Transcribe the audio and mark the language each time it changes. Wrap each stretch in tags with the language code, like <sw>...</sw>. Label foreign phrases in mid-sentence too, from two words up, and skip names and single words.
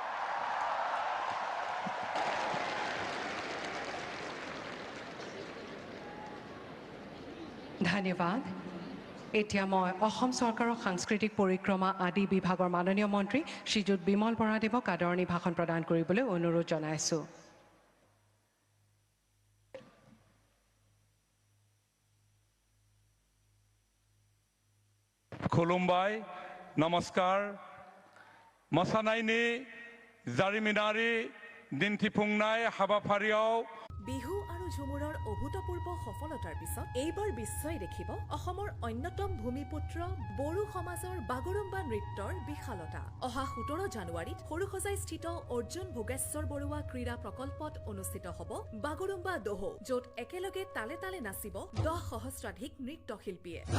<brx>धन्यवाद।</brx> <as>এতিয়া মই অসম চৰকাৰৰ সাংস্কৃতিক পৰিক্ৰমা আদি বিভাগৰ মাননীয় মন্ত্ৰী শ্ৰীযুত বিমল বৰাদেৱক আদৰণি ভাষণ প্ৰদান কৰিবলৈ অনুৰোধ জনাইছো।</as> <brx>खुलुमबाय, नमस्कार। मोसानायनि जारिमिनारि दिन्थिफुंनाय हाबाफारियाव</brx> <as>বিহু আৰু ঝুমুৰৰ অভূতপূৰ্ব সফলতাৰ পিছত এইবাৰ বিশ্বই দেখিব অসমৰ অন্যতম ভূমিপুত্ৰ বড়ো সমাজৰ বাগৰুম্বা নৃত্যৰ বিশালতা। অহা 17 জানুৱাৰীত সৰুসজাই স্থিত অৰ্জুন ভোগেশ্বৰ বৰুৱা ক্ৰীড়া প্ৰকল্পত অনুষ্ঠিত হ'ব বাগৰুম্বা দহো, য'ত একেলগে তালে তালে নাচিব 10 সহস্ৰাধিক নৃত্যশিল্পীয়ে।</as>